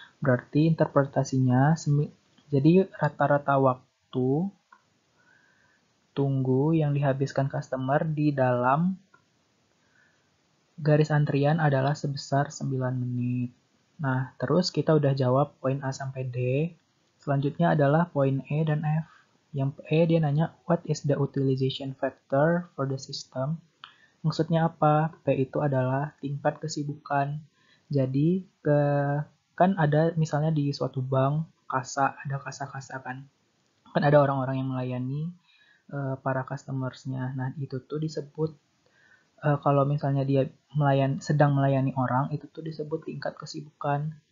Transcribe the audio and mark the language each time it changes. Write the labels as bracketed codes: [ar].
[id] Berarti interpretasinya jadi rata-rata waktu tunggu yang dihabiskan customer di dalam garis antrian adalah sebesar 9 menit. Nah, terus kita udah jawab poin A sampai D. Selanjutnya adalah poin E dan F. Yang E dia nanya, [en] what is the utilization factor for the system? [id] Maksudnya apa? P itu adalah tingkat kesibukan. Jadi, kan ada misalnya di suatu bank, kasa, ada kasa-kasa kan. Kan ada orang-orang yang melayani para customersnya. Nah, itu tuh disebut kalau misalnya dia sedang melayani orang, itu tuh disebut tingkat kesibukan.